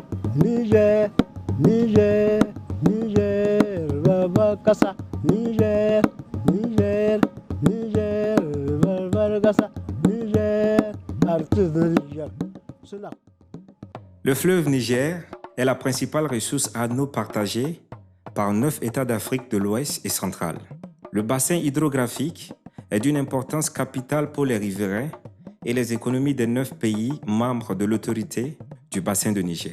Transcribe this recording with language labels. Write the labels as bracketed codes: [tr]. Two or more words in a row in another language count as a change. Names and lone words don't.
[fr] Niger, Niger, Niger, Baba Kassa, Niger, Niger, Niger, Baba Kassa, Niger, artiste de Niger. C'est là. Le fleuve Niger est la principale ressource à eau partagée par 9 États d'Afrique de l'Ouest et centrale. Le bassin hydrographique est d'une importance capitale pour les riverains et les économies des 9 pays membres de l'autorité du bassin de Niger.